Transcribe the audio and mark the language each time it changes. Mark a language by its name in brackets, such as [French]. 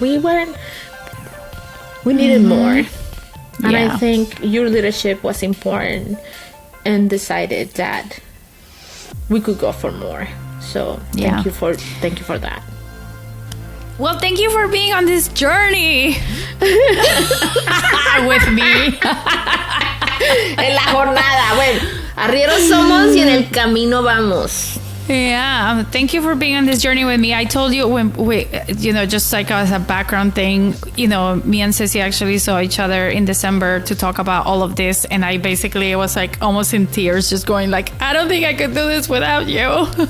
[English] Like, we needed more. And I think your leadership was important and decided that we could go for more. So thank you for that. Well, thank you for being on this journey with me. [Spanish] En la jornada. Bueno, arrieros somos y en el camino vamos. [English] Yeah, thank you for being on this journey with me. I told you when we, you know, just like as a background thing, you know, me and Ceci actually saw each other in December to talk about all of this, and I basically was like almost in tears, just going like, I don't think I could do this without you.